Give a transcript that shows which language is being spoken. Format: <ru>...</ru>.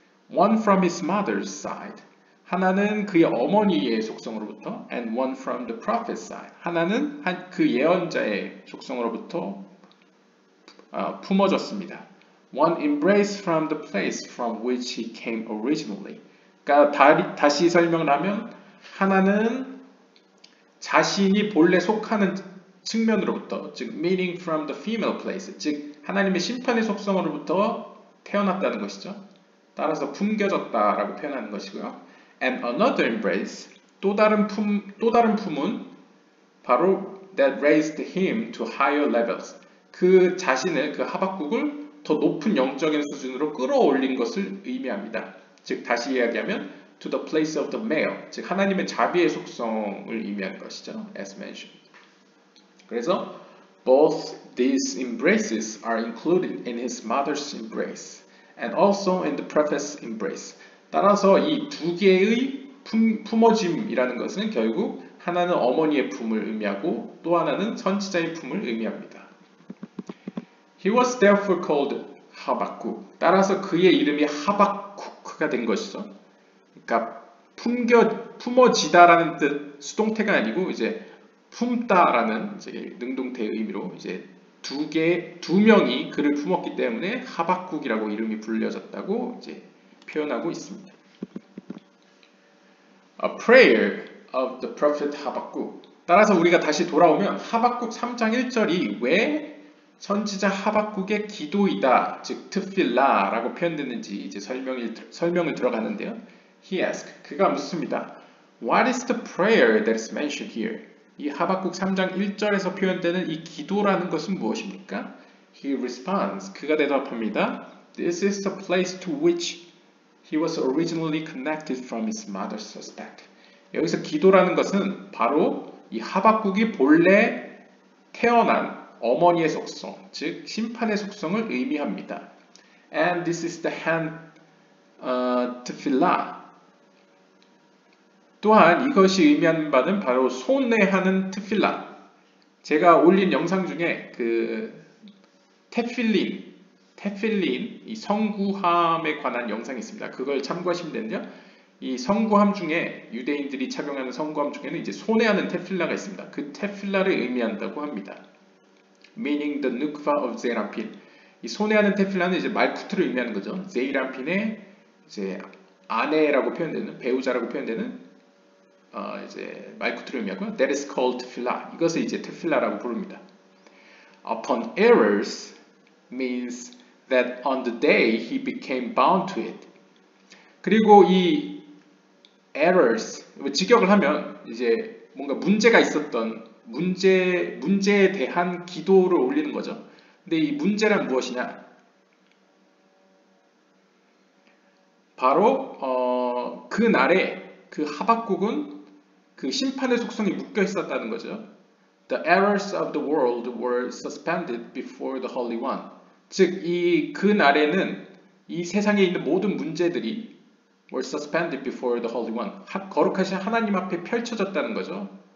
<en>One from his mother's side.</en> <ko>하나는 그의 어머니의 속성으로부터</ko> <en>and one from the prophet's side.</en> <ko>하나는 그 예언자의 속성으로부터 품어졌습니다.</ko> <en>One embrace from the place from which he came originally.</en> <ko>그러니까 다시 설명을 하면 하나는 자신이 본래 속하는 측면으로부터, 즉</ko> <en>meaning from the female place,</en> <ko>즉 하나님의 심판의 속성으로부터 태어났다는 것이죠. 따라서 품겨졌다라고 표현하는 것이고요.</ko> <en>And another embrace,</en> <ko>또 다른 품은 바로</ko> <en>that raised him to higher levels.</en> <ko>그 자신을, 그 하박국을 더 높은 영적인 수준으로 끌어올린 것을 의미합니다. 즉 다시 이야기하면</ko> <en>to the place of the male,</en> <ko>즉 하나님의 자비의 속성을 의미하는 것이죠.</ko> <en>As mentioned. 그래서 both these embraces are included in his mother's embrace and also in the prophet's embrace.</en> <ko>따라서 이 두 개의 품어짐이라는 것은 결국 하나는 어머니의 품을 의미하고 또 하나는 선지자의 품을 의미합니다.</ko> <en>He was therefore called 하박국.</en> <ko>따라서 그의 이름이 하박국가 된 것이죠. 그러니까 품어지다라는 뜻, 수동태가 아니고 이제 품다라는 이제 능동태의 의미로 이제 두 명이 그를 품었기 때문에 하박국이라고 이름이 불려졌다고 이제 표현하고 있습니다.</ko> <en>A prayer of the prophet 하박국.</en> <ko>따라서 우리가 다시 돌아오면 하박국 3장 1절이 왜 선지자 하박국의 기도이다, 즉 트필라라고 표현됐는지 이제 설명을 들어가는데요.</ko> <en>He asked,</en> <ko>그가 묻습니다.</ko> <en>What is the prayer that is mentioned here?</en> <ko>이 하박국 3장 1절에서 표현되는 이 기도라는 것은 무엇입니까?</ko> <en>He responds,</en> <ko>그가 대답합니다.</ko> <en>This is the place to which he was originally connected from his mother's suspect.</en> <ko>여기서 기도라는 것은 바로 이 하박국이 본래 태어난 어머니의 속성, 즉 심판의 속성을 의미합니다.</ko> <en>And this is the hand tefillah.</en> <ko>또한 이것이 의미하는 바는 바로 손에 하는 트필라. 제가 올린 영상 중에 그 테필린 이 성구함에 관한 영상이 있습니다. 그걸 참고하시면 되는데요. 이 성구함 중에 유대인들이 착용하는 성구함 중에는 이제 손에 하는 테필라가 있습니다. 그 테필라를 의미한다고 합니다.</ko> <en>Meaning the nukva of Zeranpin.</en> <ko>이 손에 하는 테필라는 이제 말쿠트를 의미하는 거죠. 제이란핀의 이제 아내라고 표현되는, 배우자라고 표현되는 이제 말쿠트를 의미하고요.</ko> <en>That is called tefillah.</en> <ko>이것을 이제 tefillah라고 부릅니다.</ko> <en>Upon errors means that on the day he became bound to it.</en> <ko>그리고 이 errors, 직역을 하면 이제 뭔가 문제가 있었던 문제에 대한 기도를 올리는 거죠. 근데 이 문제란 무엇이냐? 바로 그 날에 그 하박국은 그 심판의 속성이 묶여 있었다는 거죠.</ko> <en>The errors of the world were suspended before the Holy One.</en> <ko>즉, 그 날에는 이 세상에 있는 모든 문제들이</ko> <en>were suspended before the Holy One.</en> <ko>거룩하신 하나님 앞에 펼쳐졌다는 거죠.</ko>